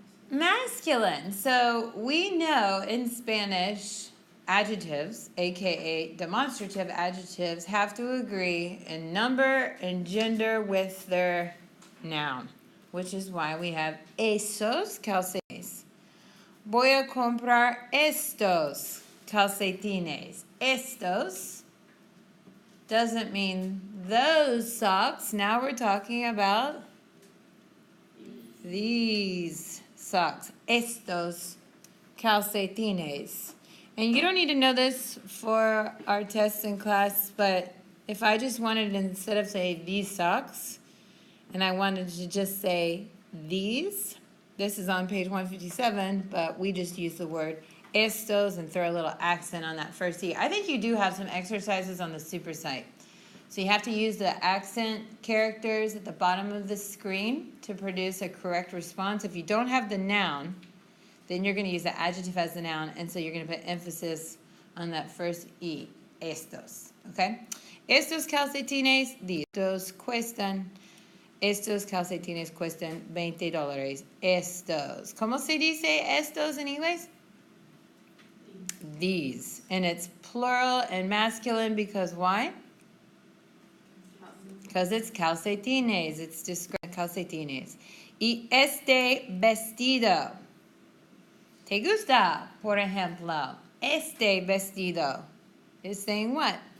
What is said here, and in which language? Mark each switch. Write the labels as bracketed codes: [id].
[en] Masculine. So we know in Spanish, adjectives, aka demonstrative adjectives, have to agree in number and gender with their noun, which is why we have [es] esos calcetines. Voy a comprar estos calcetines. [en] Estos doesn't mean those socks. Now we're talking about these socks. [es] Estos calcetines. [en] And you don't need to know this for our tests in class, but if I just wanted, instead of say these socks, and I wanted to just say these, this is on page 157, but we just use the word estos and throw a little accent on that first E. I think you do have some exercises on the super site. So you have to use the accent characters at the bottom of the screen to produce a correct response. If you don't have the noun, then you're going to use the adjective as the noun, and so you're going to put emphasis on that first E, estos, okay? [es] Estos calcetines, estos calcetines cuestan $20. Estos. ¿Cómo se dice estos [en] in English? These. And it's plural and masculine because why? Because it's calcetines. It's described calcetines. [es] Y este vestido. ¿Te gusta? Por ejemplo, este vestido [en] is saying what?